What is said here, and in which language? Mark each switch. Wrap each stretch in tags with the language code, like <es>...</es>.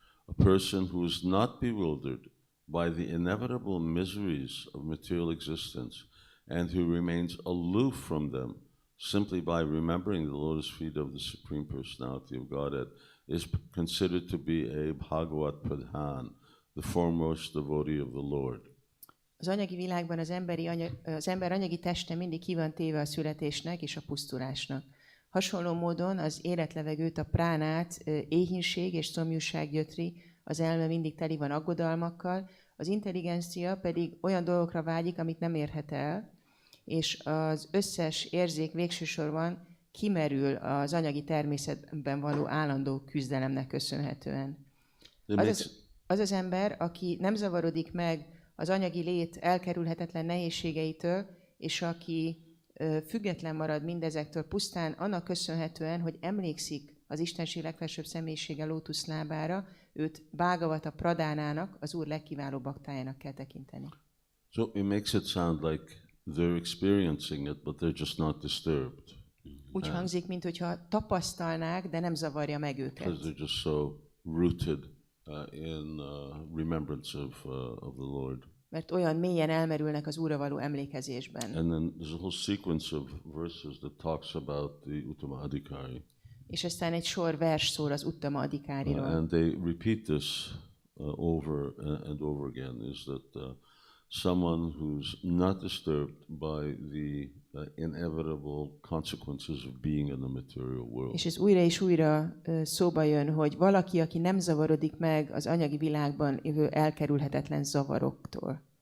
<en>A person who is not bewildered by the inevitable miseries of material existence and who remains aloof from them simply by remembering the lotus feet of the Supreme Personality of Godhead is considered to be a Bhagavat Pradhan, the foremost devotee of the Lord.</en> <hu>Az anyagi világban az ember anyagi teste mindig ki van téve a születésnek és a pusztulásnak. Hasonló módon az életlevegőt, a pránát éhínség és szomjúság gyötri, az elme mindig teli van aggodalmakkal, az intelligencia pedig olyan dolgokra vágyik, amit nem érhet el, és az összes érzék végső sorban kimerül az anyagi természetben való állandó küzdelemnek köszönhetően. Az ember, aki nem zavarodik meg az anyagi lét elkerülhetetlen nehézségeitől, és aki független marad mindezektől pusztán annak köszönhetően, hogy emlékszik az Istenség legfelsőbb személyisége lótuszlábára, őt Bhagavata Pradhánának, az Úr legkiválóbb baktájának kell tekinteni.</hu> <en>So it makes it sound like they're experiencing it, but they're just not disturbed.</en> <hu>Úgy hangzik, mintha tapasztalnák, de nem zavarja meg őket.</hu> <en>Because they're just so rooted in remembrance of the Lord.</en> <hu>Mert olyan mélyen elmerülnek az Úrra való emlékezésben.</hu> <en>And then there's a whole sequence of verses that talks about the Uttama Adhikari.</en> <hu>És aztán egy sor vers szól az Uttama Adhikáriról.</hu> <en>And they repeat this over and over again, is that someone who's not disturbed by the inevitable consequences of being in the material world.</en> <hu>És ez újra és újra szóba jön, hogy valaki, aki nem zavarodik meg az anyagi világban jövő elkerülhetetlen zavaroktól.</hu>